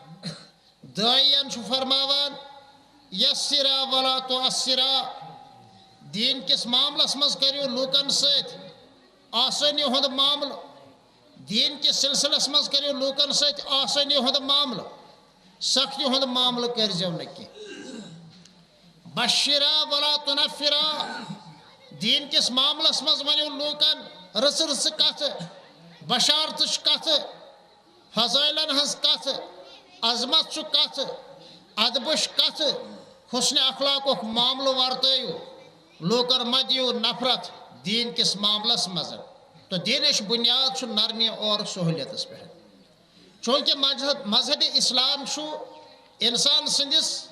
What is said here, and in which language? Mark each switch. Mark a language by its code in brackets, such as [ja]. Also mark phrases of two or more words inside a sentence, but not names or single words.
[ks] دٲعین چھُ فرماوان [ar] یسرا ولا تُعسرا [ks] دیٖن کِس معاملس منٛز کٔرِو لوٗکن سۭتۍ آسٲنی ہُنٛد معاملہٕ دیٖن کِس سلسلس منٛز کٔرِو لوٗکن سۭتۍ آسٲنی ہُنٛد معاملہٕ سختی ہُنٛد معاملہٕ کٔرۍزیو نہٕ کینٛہہ [ar] بشرا ولا تُنفرا [ks] دیٖن کِس معاملس منٛز ؤنِو لوٗکن رٕژٕ رٕژٕ کتھٕ بشارتٕچ کتھٕ فضٲیلن ہٕنٛز کتھٕ عظمت چھُ کتھٕ ادبٕچ کتھٕ حُسنِ اخلاقُک معاملہٕ ورتٲیِو لوٗکن مہ دِیِو نفرت دیٖن کِس معاملس منٛز تہٕ دیٖنٕچ بُنیاد چھُ نرمی اور سہوٗلیتس پٮ۪ٹھ چوٗنٛکہِ مذہبِ اِسلام چھُ انسان سٕنٛدِس